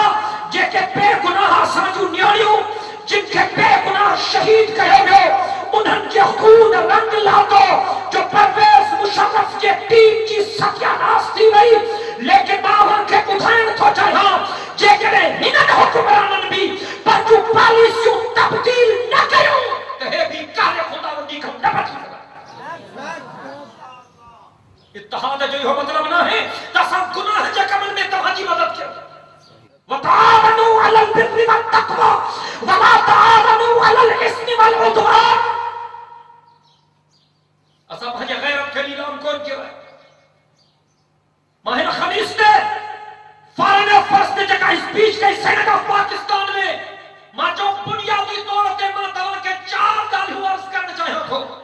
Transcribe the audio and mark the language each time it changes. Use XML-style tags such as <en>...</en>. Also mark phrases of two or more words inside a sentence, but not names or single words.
<sd>जेके बेगुनाह असांजूं नियाणियूं, जिनखे बेगुनाह शहीद कयो वियो, उन्हनि जे खून रंग लाथो जो परवेज़ मुशर्रफ जे टीम जी सत्यानाश थी वई। लेकिन मां उन्हनि खे ॿुधाइण थो चाहियां, जेकॾहिं हिननि हुक्मराननि बि पंहिंजूं पॉलिसियूं तब्दील न कयूं त हे बि कारे ख़ुदावंदी खां न बची सघंदा। इत्तेहाद जो इहो मतलब न है त असां गुनाह जे कमनि में तव्हांजी मदद कयूं।</sd> <ar>وتعاونوا على البر والتقوى ولا تعاونوا على الإثم والعدوان.</ar> <sd>असां पंहिंजे गैरत खे नीलाम कोन कयो आहे। मां हिन ख़मीस ते</sd> <en>foreign affairs</en> <sd>ते जेका स्पीच कई सेनेट ऑफ पाकिस्तान में, मां जो बुनियादी तौर ते मां तव्हांखे 4 ॻाल्हियूं अर्ज़ करणु चाहियां थो।</sd>